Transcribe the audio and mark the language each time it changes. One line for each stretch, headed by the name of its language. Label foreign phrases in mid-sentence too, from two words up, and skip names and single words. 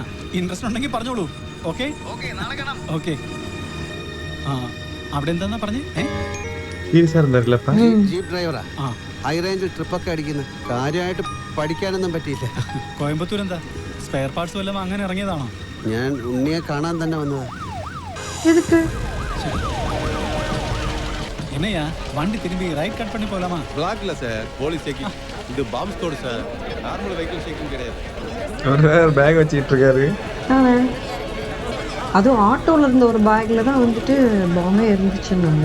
Malayalam: ഇൻട്രസ്റ്റ് ഉണ്ടെങ്കിൽ പറഞ്ഞോളൂ.
English: okay okay.
Malayalam: അവിടെ എന്താ പറഞ്ഞേ? ജീപ്പ് ഡ്രൈവറാ.
English: high range
Malayalam: ട്രിപ്പൊക്കെ അടിക്കുന്നു. കാര്യമായിട്ട് പഠിക്കാനൊന്നും പറ്റിയില്ല. കോയമ്പത്തൂർ എന്താ
English: spare parts
Malayalam: വല്ലതും അങ്ങനെ ഇറങ്ങിയതാണോ? ഞാൻ ഉണ്ണിയെ കാണാൻ തന്നെ വന്നതാ.
Tamil: என்னையா வண்டி திரும்பி
English: right cut
Tamil: பண்ணி போலாமா? பிளாக் இல்ல சார்,
English: police checking.
Tamil: இது
English: bomb squad
Tamil: சார்,
English: normal vehicle checking
Tamil: கிடையாது. ஒரு பேக் வச்சிட்டு இருக்காரு. அதுவும் ஆட்டோல இருந்த ஒரு பேக்ல தான் வந்துட்டு பாம்பே இருந்துச்சுன்னாங்க.